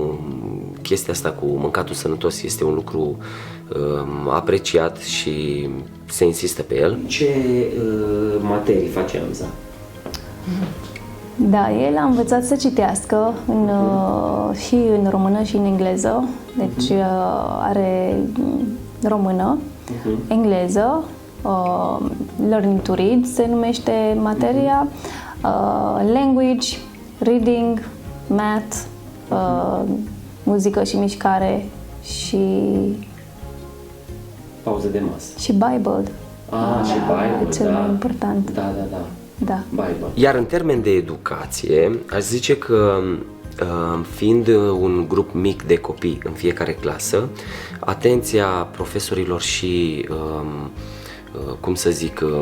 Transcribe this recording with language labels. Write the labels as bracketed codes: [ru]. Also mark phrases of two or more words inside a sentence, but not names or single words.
[ro] Chestia asta cu mâncatul sănătos este un lucru apreciat și se insistă pe el. Ce materii face Amza? Da, el a învățat să citească și în română și în engleză, deci are română, engleză, [en] learning to read [ro] se numește materia, [en] language, reading, math, [ro] muzică și mișcare și Pauză de masă. și Bible. Și Bible, cel mai important. Da. Bible. Iar în termen de educație, aș zice că fiind un grup mic de copii în fiecare clasă, atenția profesorilor și, cum să zic,